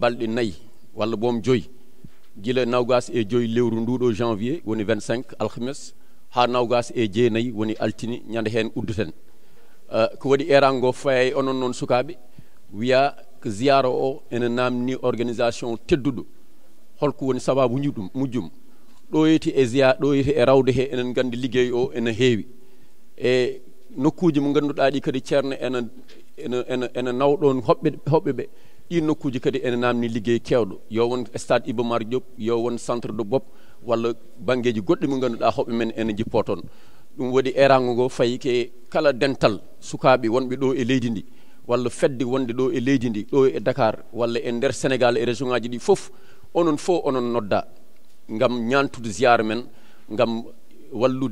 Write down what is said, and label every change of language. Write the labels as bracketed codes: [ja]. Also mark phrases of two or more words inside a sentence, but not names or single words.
[ff] balɗe 4 walla boom 5 gila nawgas e 5 lewru nduɗo janvier woni 25 alkhames ha nawgas e 9 woni altini ñande hen udduten ko waɗi erago ngo faye onon noon sukaɓe wiya ko ziyara o ene namni organisation tedduɗo holko woni sababu mujjum ɗo yeti e ziya ɗo yeti e rawde he enen gandi liggey o ene heewi e nokkuji mo ganduɗa ɗi kadi ceerno ene nawɗon hoɓɓe ɓe ɗi nokkuji kadi ene namni liggey kewɗo yo won stade Iba Mar Diop yo won centre de Bopp walla banggueji goɗɗi mo ganduɗa hoɓɓe men ene jippo toon ɗum waɗi erago ngo fayi ke kala dental sukaɓe wonɓe ɗo e leydi ndi walla fedde wonde ɗo e leydi ndi ɗo e Dakar walla e nder Sénégal e région ngaji ɗi fof onon fof onon nodda ngam ñantude ziyara men ngam wallude